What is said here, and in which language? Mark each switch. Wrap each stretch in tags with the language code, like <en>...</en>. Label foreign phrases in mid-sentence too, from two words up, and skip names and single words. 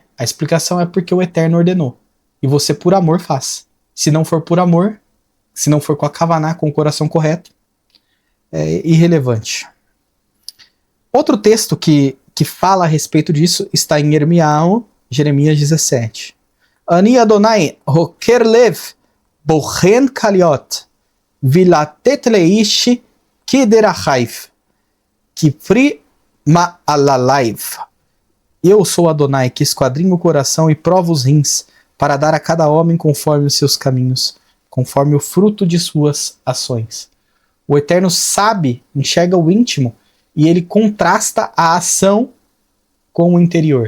<pt>A explicação é porque o Eterno ordenou. E você, por amor, faz. Se não for por amor, se não for com a Kavaná, com o coração correto, é irrelevante. Outro texto que fala a respeito disso está em Jeremias 17.</pt> <he>אני אדני חקר לב בחן כליות ולתת לאיש כדרכיו כפרי מעלליו.</he> <pt>Eu sou Adonai que esquadrinho o coração e provo os rins para dar a cada homem conforme os seus caminhos, conforme o fruto de suas ações. O Eterno sabe, enxerga o íntimo e ele contrasta a ação com o interior.</pt>